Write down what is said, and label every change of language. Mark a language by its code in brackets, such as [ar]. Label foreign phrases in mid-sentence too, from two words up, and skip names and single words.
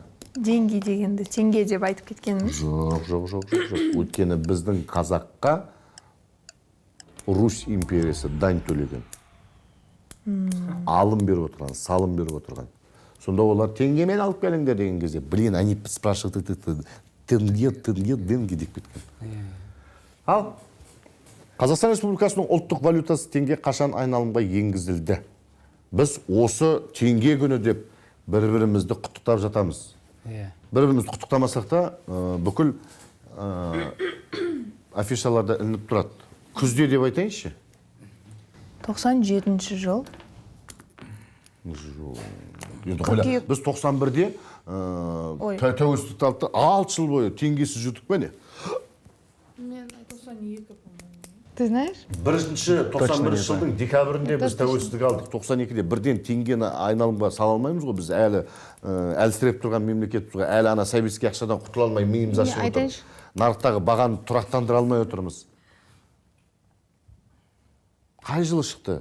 [kk] Деньги дегенді теңге деп айтып кеткеніміз. Жоқ. Өйткені біздің қазаққа Русь империясы дань төлеген. Алым беріп отырған, салым беріп отырған. Сонда олар теңгемен алып келіңдер деген кезде, [ru] блин, они спрашивают, [kk] тенге деп кеткен. Ал, Қазақстан Республикасының ұлттық валютасы теңге қашан айналымға енгізілді? Біз осы теңге күні деп бір-бірімізді құттықтап жатамыз. Бір-бірімізді құттықтамасақ та бүкіл афишаларда ілініп тұрады. Күзде деп айтайыншы? 97 жыл. Біз 91-де тәуелсіздікті алды, 6 жыл бойы теңгесіз жүрдік пе не? [ru] Ты знаешь? [kk] Бірінші 91 жылдың декабрінде біз тәуелсіздік алдық. 92-де бірден теңгені айналымға сала алмаймыз ғой. Біз әлі әлсіреп тұрған мемлекет, әлі ана советский ақшадан құтыла алмай миымыз ашып отырмыз. Нарықтағы бағаны тұрақтандыра алмай отырмыз. Қай жылы шықты?